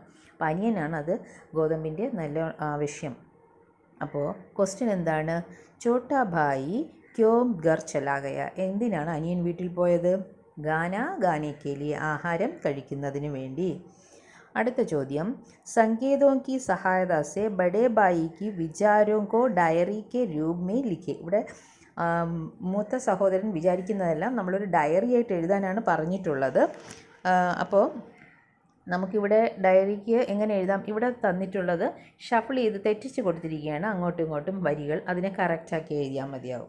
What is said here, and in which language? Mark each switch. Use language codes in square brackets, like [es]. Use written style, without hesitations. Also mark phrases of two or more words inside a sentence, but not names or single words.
[ml] അപ്പം അനിയനാണ് അത് ഗോതമ്പിൻ്റെ നല്ല ആവശ്യം. അപ്പോൾ ക്വസ്റ്റ്യൻ എന്താണ്? [hi] छोटा भाई क्यों घर चला गया, [ml] എന്തിനാണ് അനിയൻ വീട്ടിൽ പോയത്? [hi] गाना गाने के लिए, [ml] ആഹാരം കഴിക്കുന്നതിന് വേണ്ടി. അടുത്ത ചോദ്യം, [hi] സങ്കേതോं की सहायता से बड़े भाई की विचारों को डायरी के रूप में लिखे. [ml] ഇവിടെ മൂത്ത സഹോദരൻ വിചാരിക്കുന്നതെല്ലാം നമ്മളൊരു ഡയറി ആയിട്ട് എഴുതാനാണ് പറഞ്ഞിട്ടുള്ളത്. അപ്പോൾ നമുക്കിവിടെ ഡയറിക്ക് എങ്ങനെ എഴുതാം? ഇവിടെ തന്നിട്ടുള്ളത് ഷഫിൾ ചെയ്ത് തെറ്റിച്ച് കൊടുത്തിരിക്കുകയാണ്, അങ്ങോട്ടും ഇങ്ങോട്ടും വരികൾ. അതിനെ കറക്റ്റാക്കി എഴുതിയാൽ മതിയാവും.